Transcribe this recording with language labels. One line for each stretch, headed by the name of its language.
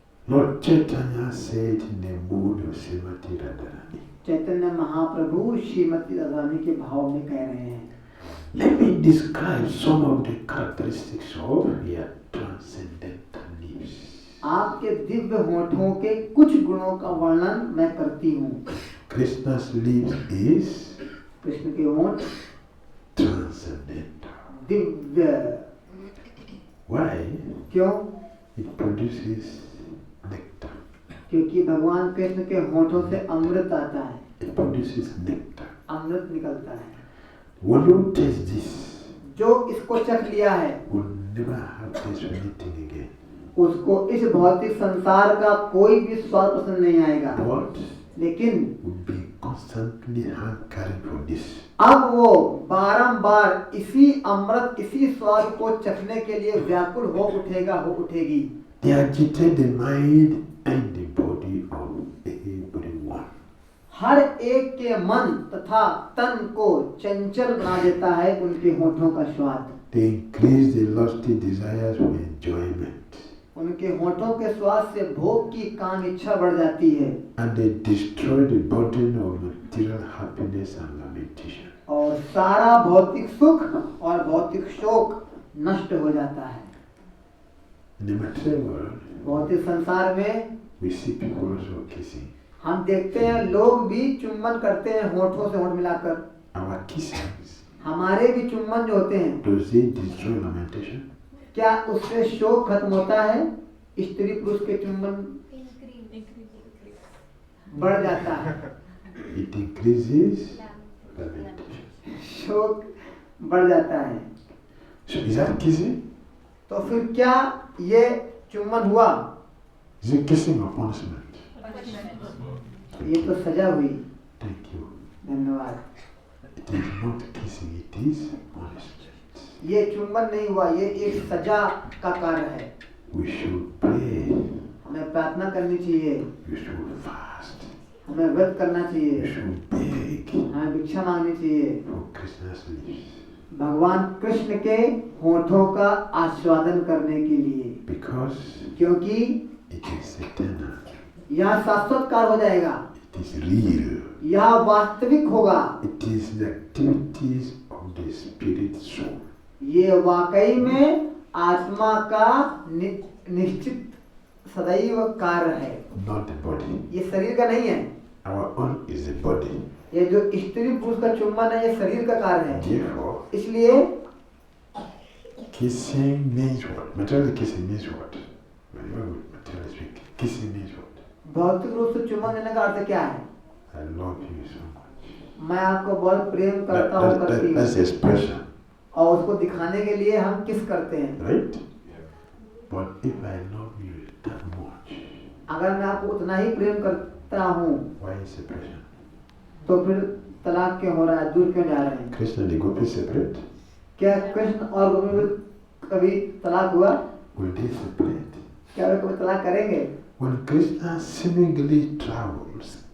English: Lord Chaitanya said in the mood of Srimati Radharani,
Hindi: Chaitanya Mahaprabhu Shrimati Radharani के भाव में कह रहे हैं,
English: let me describe some of the characteristics of your transcendental lips.
Hindi: आपके दिव्य होठों के कुछ गुणों का वर्णन मैं करती हूँ।
English: Krishna's lips is
Hindi: कृष्ण के होंठ
English: transcendental.
Hindi: दिव्य।
English: Why?
Hindi: क्यों?
English: It produces nectar.
Hindi: क्योंकि भगवान कृष्ण के होठों से अमृत आता है,
English: It produces nectar.
Hindi: अमृत निकलता है।
English: One who tastes this
Hindi: जो इसको चख लिया है
English: will never have taste for anything again.
Hindi: उसको इस भौतिक संसार का कोई भी स्वाद पसंद नहीं आएगा,
English: But
Hindi: लेकिन
English: will be constantly hankering for this.
Hindi: अब वो बारंबार इसी अमृत, इसी स्वाद को चखने के लिए व्याकुल हो उठेगी।
English: They agitate the mind and the body of everyone.
Hindi: हर एक के मन तथा तन को चंचल बना देता है उनके होठों का स्वाद।
English: They increase the lusty desires for enjoyment.
Hindi: उनके होठों के स्वाद से भोग की काम इच्छा बढ़ जाती है
English: And they destroy the burden of material happiness and lamentation.
Hindi: और सारा भौतिक सुख और भौतिक शोक नष्ट हो जाता है।
English: In the material world,
Hindi: भौतिक संसार में
English: we see people also kissing.
Hindi: हम देखते हैं लोग भी चुम्बन करते हैं होठों से होठ मिलाकर।
English: Our kissings,
Hindi: हमारे भी चुम्बन जो होते हैं,
English: does it destroy lamentation?
Hindi: क्या उससे शोक खत्म होता है? स्त्री पुरुष के चुम्बन बढ़ जाता है,
English: It increases lamentation.
Hindi: शोक बढ़ जाता है।
English: So is that kissing?
Hindi: तो फिर क्या ये चुम्बन हुआ?
English: Is it kissing or punishment?
Hindi: ये तो सजा हुई।
English: Thank you.
Hindi: धन्यवाद।
English: It is not kissing, it is punishment.
Hindi: ये चुम्बन नहीं हुआ, ये एक सजा का कार्य है।
English: We should pray.
Hindi: हमें प्रार्थना करनी चाहिए,
English: We should fast.
Hindi: हमें व्रत करना
English: We
Hindi: चाहिए,
English: should beg
Hindi: हमें भिक्षा मांगनी चाहिए
English: for Krishna's lips.
Hindi: भगवान कृष्ण के होठों का आस्वादन करने के लिए,
English: Because
Hindi: क्योंकि
English: it is eternal.
Hindi: यह शाश्वत कार्य हो जाएगा,
English: It is real.
Hindi: यह वास्तविक होगा।
English: It is the activities of the spirit soul.
Hindi: ये वाकई में आत्मा का निश्चित सदैव कार्य है,
English: Not the body.
Hindi: ये शरीर का नहीं है।
English: Our own is the body.
Hindi: ये जो स्त्री पुरुष का चुम्बन है, ये शरीर का कार्य है।
English: Therefore,
Hindi: इसलिए
English: kissing means what? Material kissing means what? Material speaking. Kissing means what?
Hindi: भौतिक रूप से चुम्बन देने का अर्थ क्या है?
English: I love you so much.
Hindi: मैं आपको बहुत प्रेम करता हूँ, करती
English: That's
Hindi: हूँ,
English: expression,
Hindi: और उसको दिखाने के लिए हम किस करते हैं।
English: right? But if I love you that much,
Hindi: अगर मैं आपको उतना ही प्रेम करता हूँ
English: why is separation?
Hindi: तो फिर तलाक क्यों हो रहा है, दूर क्यों जा रहे हैं?
English: Krishna and the gopis separate?
Hindi: क्या कृष्ण और गोपी में कभी तलाक हुआ?
English: Will they separate?
Hindi: क्या वे कभी तलाक करेंगे?
English: When Krishna seemingly traveled,